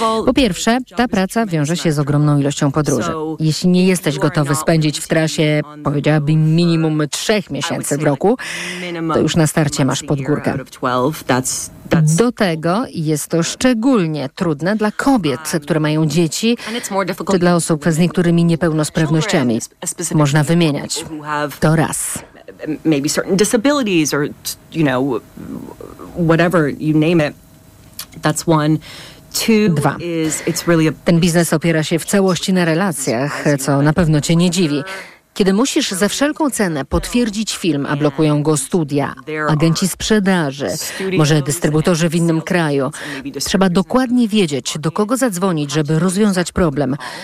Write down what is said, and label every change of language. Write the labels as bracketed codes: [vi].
[pl] Po pierwsze, ta praca wiąże się z ogromną ilością podróży. Jeśli nie jesteś gotowy spędzić w trasie, powiedziałabym, minimum 3 miesięcy w roku, to już na starcie masz podgórkę. Do tego jest to szczególnie trudne dla kobiet, które mają dzieci, czy dla osób z niektórymi niepełnosprawnościami. Można wymieniać. To raz. [en] Maybe certain disabilities or, you know, whatever you name it. That's one. [pl] Dwa. Ten biznes opiera się w całości na relacjach, co na pewno cię nie dziwi. Kiedy musisz za wszelką cenę potwierdzić film, a blokują go studia, agenci sprzedaży, może dystrybutorzy w innym kraju, trzeba dokładnie wiedzieć, do kogo zadzwonić, żeby rozwiązać problem.